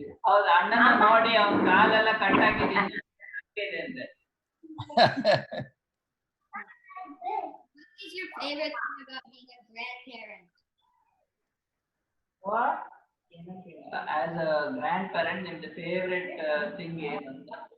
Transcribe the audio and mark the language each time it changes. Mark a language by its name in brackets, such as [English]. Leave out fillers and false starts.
[Kannada] ಹೌದು, ಅಣ್ಣನ ನೋಡಿ ಅವ್ನ ಕಾಲೆಲ್ಲ ಕಟ್ಟಾಕಿದ್ದೀನಿ ಅಂತೆ. [English] What is your favorite thing about being a grandparent? What? As a grandparent, [Kannada] ನಿಮ್ದು ಫೇವ್ರೆಟ್ ಥಿಂಗ್ ಏನಂತ?